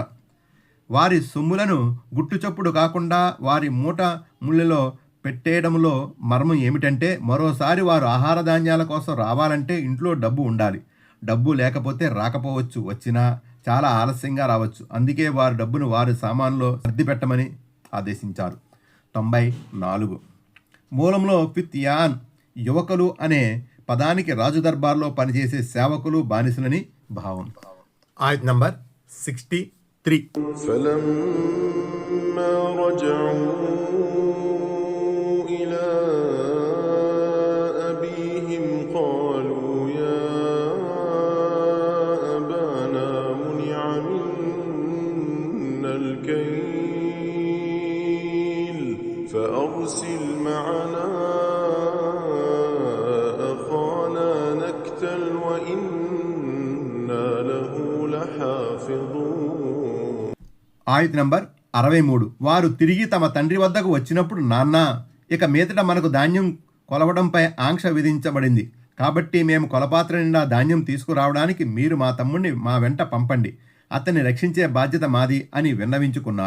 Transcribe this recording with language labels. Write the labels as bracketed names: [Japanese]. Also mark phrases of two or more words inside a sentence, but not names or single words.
[Telugu] వారి సొమ్ములను గుట్టుచప్పుడు కాకుండా వారి మూట ముళ్ళలో పెట్టేయడంలో మర్మం ఏమిటంటే, మరోసారి వారు ఆహార ధాన్యాల కోసం రావాలంటే ఇంట్లో డబ్బు ఉండాలి, డబ్బు లేకపోతే రాకపోవచ్చు, వచ్చినా చాలా ఆలస్యంగా రావచ్చు. అందుకే వారి డబ్బును వారి సామాన్లో సర్ది పెట్టమని ఆదేశించారు. 94. మూలంలో ఫిత్యాన్ యువకులు అనే పదానికి రాజు దర్బార్లో పనిచేసే సేవకులు బానిసలని భావం. ఆయత్ నంబర్ 63. [Arabic] فلما رجعوا إلى أبيهم قالوا يا أبانا منع منا الكيل فأرسل معنا أخانا نكتل وإنا له لحافظون. [Telugu] ఆయత్ నంబర్ 63. వారు తిరిగి తమ తండ్రి వద్దకు వచ్చినప్పుడు, నాన్న, ఇక మీదట మనకు ధాన్యం కొలవడంపై ఆంక్ష విధించబడింది, కాబట్టి మేము కొలపాత్ర నిండా ధాన్యం తీసుకురావడానికి మీరు మా తమ్ముడిని మా వెంట పంపండి, అతన్ని రక్షించే బాధ్యత మాది అని విన్నవించుకున్నారు.